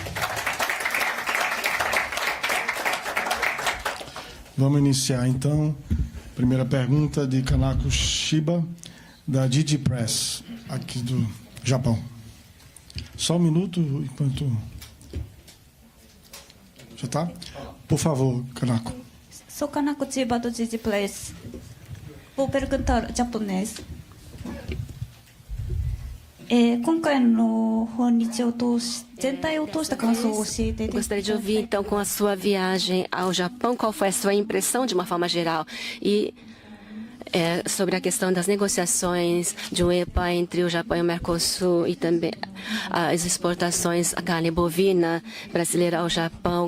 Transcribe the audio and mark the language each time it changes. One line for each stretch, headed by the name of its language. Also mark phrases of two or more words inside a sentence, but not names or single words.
Portuguese: Primeira pergunta de Kanako Shiba, da Didi Press, aqui do Japão. Só um minuto, enquanto... Já está? Por favor, Kanako. Sou Kanako Shiba, do Didi Press. Vou perguntar japonês.
Japanese: 今回の訪日を通し全体を通した感想を教えていただきたい。
Portuguese: Gostaria de ouvir, então, com a sua viagem ao Japão, qual foi a sua impressão de uma forma geral? E sobre a questão das negociações de um EPA entre o Japão e o Mercosul e também as exportações a carne bovina brasileira ao Japão.